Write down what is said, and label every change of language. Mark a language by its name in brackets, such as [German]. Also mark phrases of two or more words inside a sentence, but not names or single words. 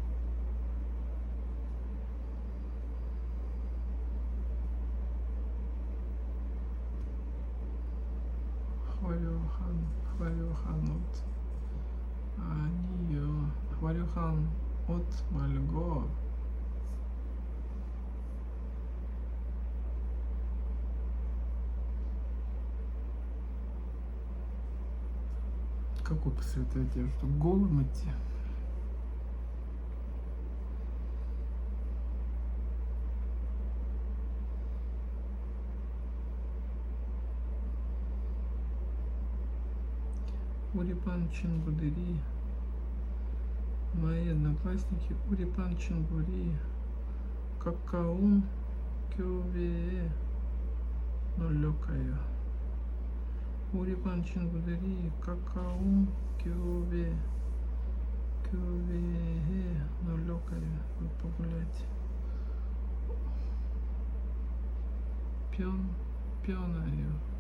[Korean] 화려한 옷. 아니요. 화려한 옷 말고 [Russian] какой посоветуете одежду? Голым идти? [Korean] 우리 반 친구들이, [Russian] мои одноклассники, [Korean] 우리 반 친구들이 가까운 교회에 놀러 가요. 우리 반 친구들이 가까운 교회에 놀러 가요. [Russian] Вы погулять. [Korean] 편해요.